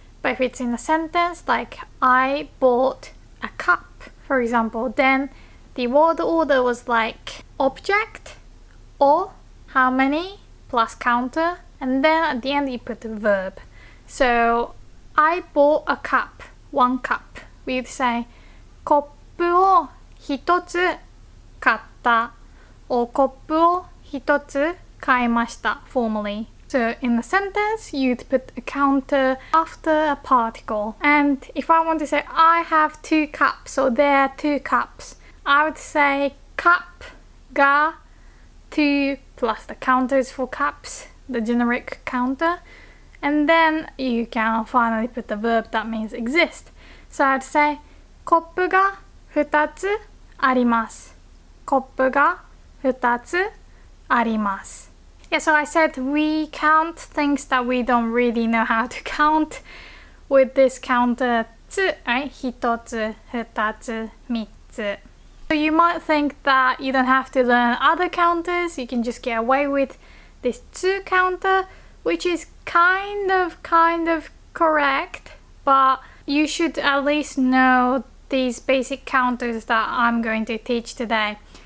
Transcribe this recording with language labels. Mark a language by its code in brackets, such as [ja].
[en] But if it's in a sentence, like I bought a cup, for example, then the word order was like object or how many plus counter, and then at the end you put the verb. So I bought a cup, 1 cup. We'd say [ja] コップを1つ買った [en] or [ja] コップを1つ買いました [en] formally. So in the sentence, you'd put a counter after a particle. And if I want to say I have 2 cups, or there are 2 cups, I would say cup ga 2 plus the counters for cups, the generic counter. And then you can finally put the verb that means exist. So I'd say [ja] コップが2つあります。コップが2つあります。 [en] Yeah, so I said we count things that we don't really know how to count with this counter つ, right? [ja] 1つ、2つ、3つ. [en] So you might think that you don't have to learn other counters, you can just get away with this 2 counter, which is kind of correct, but you should at least know these basic counters that I'm going to teach today.